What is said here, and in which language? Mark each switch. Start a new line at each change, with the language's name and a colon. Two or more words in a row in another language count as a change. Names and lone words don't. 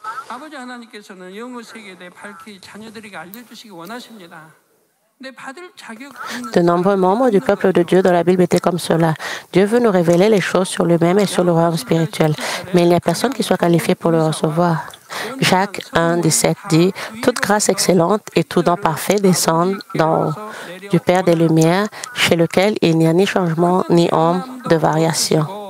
Korean: 아버지 하나님께서는 영어 세계에 대해 밝히 자녀들에게 알려주시기 원하십니다.
French: De nombreux membres du peuple de Dieu dans la Bible étaient comme cela. Dieu veut nous révéler les choses sur lui-même et sur le royaume spirituel, mais il n'y a personne qui soit qualifié pour le recevoir. Jacques 1,17 dit « Toute grâce excellente et tout don parfait descendent d'en haut, du Père des Lumières, chez lequel il n'y a ni changement ni ombre de variation.